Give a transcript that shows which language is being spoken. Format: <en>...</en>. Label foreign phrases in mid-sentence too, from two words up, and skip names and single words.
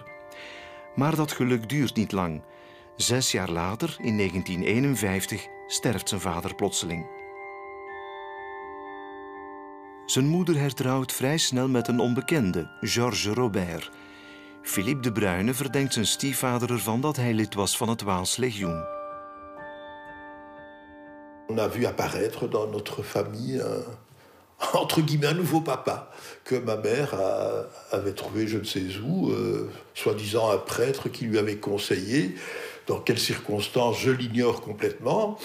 <nl>Maar dat geluk duurt niet lang. 6 jaar later, in 1951, sterft zijn vader plotseling. Zijn moeder hertrouwt vrij snel met een onbekende, Georges Robert. Philippe de Bruyne verdenkt zijn stiefvader ervan dat hij lid was van het Waalslegioen.</nl> <fr>On a vu apparaître dans notre famille entre guillemets un nouveau papa que ma mère avait trouvé je ne sais où, soi-disant un prêtre qui lui avait conseillé. Dans quelles circonstances, je l'ignore complètement.</fr>